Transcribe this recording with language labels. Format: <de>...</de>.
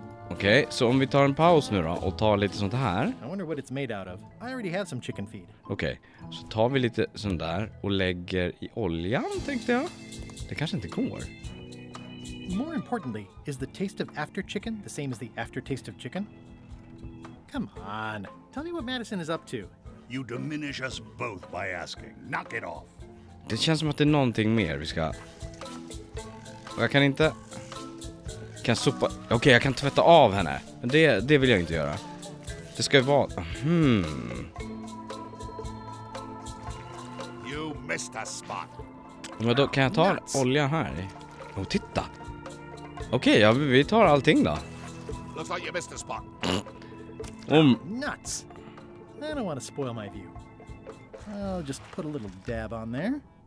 <sv>Okej, så om vi tar en paus nu då och tar lite sånt här.</sv> <en>I wonder what it's made out of. I already have some chicken feed.</en> <sv>Okej, så tar vi lite sånt där och lägger i oljan, tänkte jag. Det kanske inte går.</sv> <en>More importantly, is the taste of after chicken the same as the aftertaste of chicken? Come on. Tell me what Madison is up to. You diminish us both by asking. Knock it off.</en> <sv>Det känns som att det är någonting mer vi ska... Och jag kan inte... Okej, jag kan tvätta av henne. Men det vill jag inte göra. Det ska ju vara...</sv> <en>You missed a spot.</en> <sv>Men då kan jag ta olja här. Åh, titta. Okej, ja, vi tar allting då.</sv> <en>Looks like you missed a spot. Nuts. I don't want to spoil my view. I'll just put a little dab on there.</en>